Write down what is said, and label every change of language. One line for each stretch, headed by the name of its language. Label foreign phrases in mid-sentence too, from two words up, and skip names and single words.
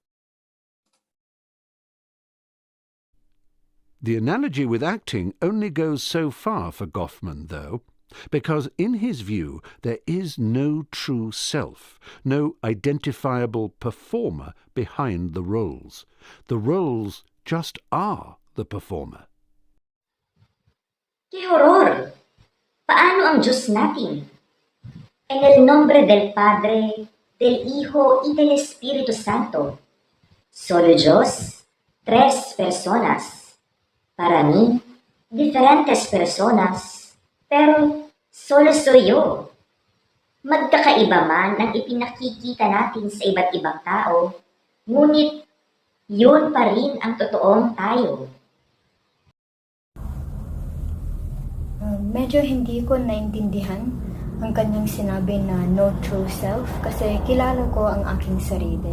English: The analogy with acting only goes so far for Goffman, though, because in his view there is no true self, no identifiable performer behind the roles. The roles just are the performer.
Spanish: ¡Qué horror!
Filipino: Paano ang Diyos natin?
Spanish: En el nombre del Padre, del Hijo y del Espíritu Santo. Solo Diyos, tres personas. Para mí, diferentes personas, pero solo soy yo.
Filipino: Magkakaiba man ang ipinakikita natin sa iba't ibang tao, ngunit yun pa rin ang totoong tayo. Medyo hindi ko naintindihan ang kanyang sinabi na
English: no true self
Filipino: kasi kilala ko ang aking sarili.